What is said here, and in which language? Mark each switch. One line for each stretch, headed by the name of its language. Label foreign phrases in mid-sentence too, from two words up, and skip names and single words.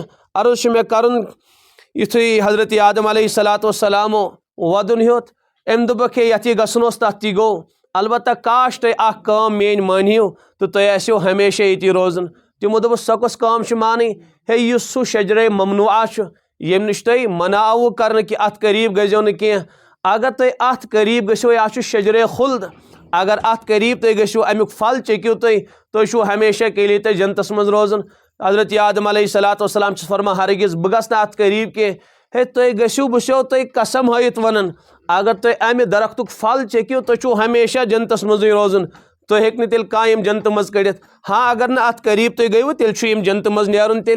Kashmiri: عرض چھُ مےٚ کرُن یُتھُے حضرت آدم
Arabic: علیہ الصلوۃ والسلامو
Kashmiri: ودُن ہیوٚت، أمۍ دوٚپُکھ ہے یتھ یہِ گژھُن اوس تتھ تہِ گوٚو، البتہ کاش تُہۍ اکھ کٲم میٲنۍ مٲنہِو تہٕ تُہۍ آسِو ہمیشہ ییٚتی روزان۔ تِمو دوٚپُس سۄ کۄس کٲم چھِ مانٕنۍ؟ ہے یُس سُہ شجرے ممنوعہ چھُ ییٚمہِ نِش تۄہہِ منع آوُ کرنہٕ کہِ اتھ قریٖب گٔژھۍزیو نہٕ کینٛہہ، اگر تُہۍ اتھ قریٖب گٔژھِو، یہِ چھُ شجرے خُلد، اگر اتھ قریٖب تُہۍ گٔژھِو امیُک پھل چیٚکِو تُہۍ چھُو
Urdu: ہمیشہ کے لیے
Kashmiri: تۄہہِ جنتس منٛز روزان۔ حضرت آدم
Arabic: علیہ الصلوۃ والسلام
Kashmiri: چھُس فرمان ہرگز بہٕ گژھٕ نہٕ اتھ قریٖب کینٛہہ۔ ہے تُہۍ گٔژھِو، بہٕ چھُسو تۄہہِ قسم ہٲیِتھ ونان، اگر تُہۍ امہِ درختُک پھل چیٚکِو تُہۍ چھُو ہمیشہ جنتس منٛزٕے روزان، تُہۍ ہیٚکہِ نہٕ تیٚلہِ کانٛہہ یِم جنتہٕ منٛز کٔڑِتھ۔ ہاں اگر نہٕ اتھ قریٖب تُہۍ گٔیوٕ تیٚلہِ چھُ یِم جنتہٕ منٛز نیرُن تیٚلہِ۔